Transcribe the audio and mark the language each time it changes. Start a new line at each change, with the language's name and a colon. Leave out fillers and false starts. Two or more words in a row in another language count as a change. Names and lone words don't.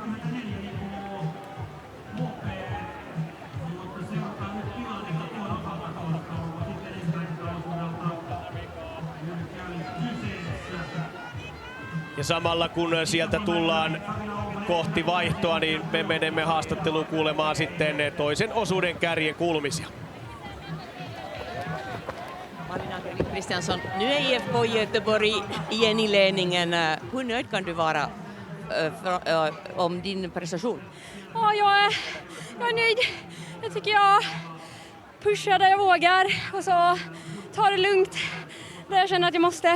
Finnish: Ja samalla kun sieltä tullaan kohti vaihtoa, niin me menemme haastatteluun kuulemaan sitten toisen osuuden kärjen kulmisia.
Swedish: Malin Agervik Kristiansson, nu är IFK Göteborg igen i ledningen. Hur nöjd kan du vara om din prestation? Ja, jag är nöjd. Jag tycker jag pushar där jag vågar och så tar det lugnt där jag känner att jag måste.